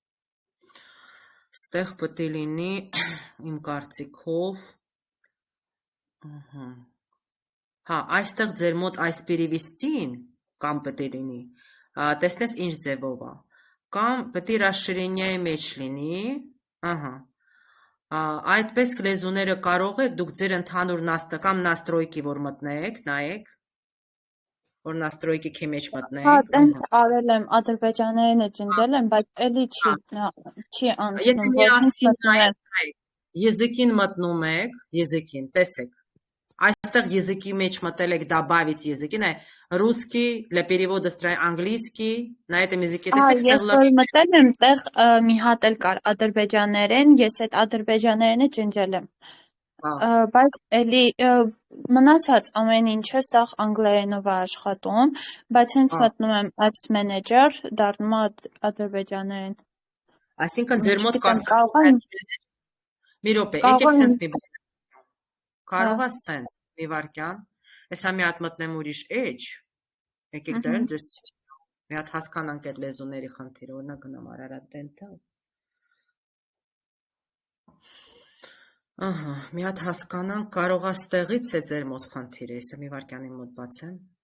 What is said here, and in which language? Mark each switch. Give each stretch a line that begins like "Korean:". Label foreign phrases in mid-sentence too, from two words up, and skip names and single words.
Armenian: ստեղ պետք է լինի իմ կարծիքով, հա, այստեղ ձեր մոտ այս перевестին կամ պետք է լինի, տեսնես ինչ ձևով է, կամ պետք է расширение մեջ լինի, ահա, այդպես լեզուները կարող եք դուք ձեր ընդհանուր կամ настройки որ մտնեք, նայեք, որ настройки-ի մեջ մտնեք։ Հա, տենց արել եմ, ադրբեջաներենը ջնջել եմ, բայց էլի չի անցնում, որ языкին մտնում եք, языкին, տեսեք։ Այստեղ языки մեջ մտել եք
Russian: добавить языки, русский для перевода английский, на этом языке
Armenian: տեսեք, ստեղ լավ։ Ես մտել եմ, տեղ մի հատ էլ կար ադրբեջաներեն, ես այդ ադրբեջաներենը ջնջել եմ։ Բայց էլի մնացած ամեն ինչը սաղ անգլերենով է աշխատում, բայց հենց մտնում եմ
English: ads manager,
Armenian: դառնում է ադրբեջաներեն։ Այսինքն ձեր մոտ կարող է մի րոպե, եկեք սենց մի բան։ Կարող է սենց մի վարքյան, ես մի հատ մտնեմ ուրիշ edge, եկեք դա էլ ձեզ ցույց տամ, մի հատ հասկանանք այդ լեզուների խնդիրը, օրինակ գնամ Ararat Dental։ Ահա, մի հատ հասկանանք, կարող է ստեղից է ձեր մոտ խնդիրը, ես մի վարքյանի մոտ բացեմ։